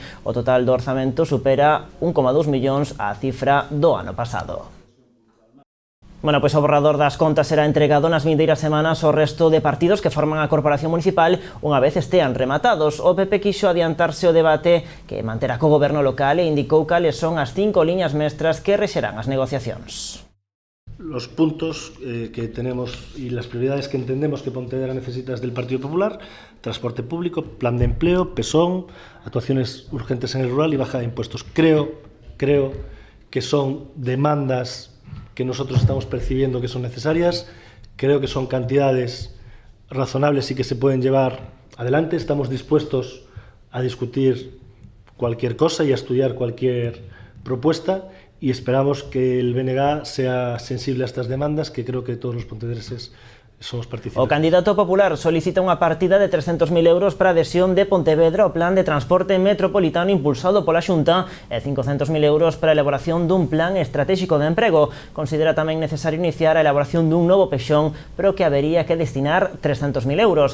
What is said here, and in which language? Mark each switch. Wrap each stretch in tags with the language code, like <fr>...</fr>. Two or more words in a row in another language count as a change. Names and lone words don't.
<gl>O total do orzamento supera 1,2 millóns a cifra do ano pasado. Bueno, pois o borrador das contas será entregado nas vindeiras semanas ao resto de partidos que forman a Corporación Municipal unha vez estean rematados. O PP quixo adiantarse o debate que manterá co goberno local e indicou cales son as 5 liñas mestras que rexerán as negociacións.</gl> <es>Los puntos que tenemos y las prioridades que entendemos que Pontevedra necesita del Partido Popular: transporte público, plan de empleo, PESON, actuaciones urgentes en el rural y bajada de impuestos. Creo que son demandas que nosotros estamos percibiendo que son necesarias. Creo que son cantidades razonables y que se pueden llevar adelante. Estamos dispuestos a discutir cualquier cosa y a estudiar cualquier propuesta, y esperamos que el BNG sea sensible a estas demandas, que creo que todos los pontevedreses somos participantes.</es> <gl>O candidato popular solicita unha partida de 300.000 euros para a adhesión de Pontevedra ao plan de transporte metropolitano impulsado pola Xunta e 500.000 euros para a elaboración dun plan estratégico de emprego. Considera tamén necesario iniciar a elaboración dun novo pexón, pero que habería que destinar 300.000 euros.</gl>